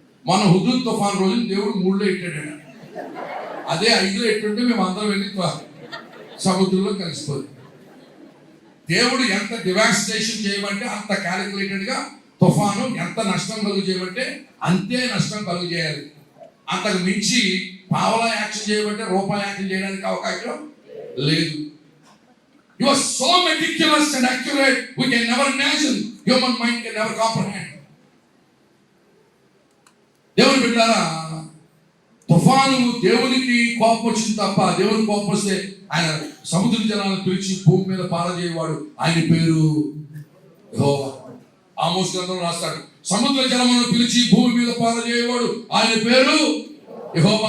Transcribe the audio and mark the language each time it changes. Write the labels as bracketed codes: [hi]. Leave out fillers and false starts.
[te] మన హుదూద్ తుఫాన్ రోజు దేవుడు 3లో ఎట్టాడు. అదే 5లో ఎట్టుంటే మేము అందరం వెళ్ళి సముద్రంలో కలిసిపోతుంది. దేవుడు ఎంత డివాస్టేషన్ చేయమంటే అంత క్యాలిక్యులేటెడ్గా తుఫాను ఎంత నష్టం కలుగు చేయమంటే అంతే నష్టం కలుగు చేయాలి. అంతకు మించి పావలా యాక్షన్ చేయమంటే రూపాయి యాక్షన్ చేయడానికి అవకాశం లేదు. [en] You are so meticulous and accurate, we can never imagine, human mind can never comprehend. [te] దేవుని బిడ్డలారా, తుఫాను దేవునికి కోపం వచ్చింది తప్ప, దేవుని కోపం వస్తే ఆయన సముద్ర జలాలను పిలిచి భూమి మీద పారజేయవాడు, ఆయన పేరు యెహోవా. ఆమోస్ గ్రంథంలో రాస్తాడు, సముద్ర జలములను పిలిచి భూమి మీద పారజేయవాడు, ఆయన పేరు యెహోవా.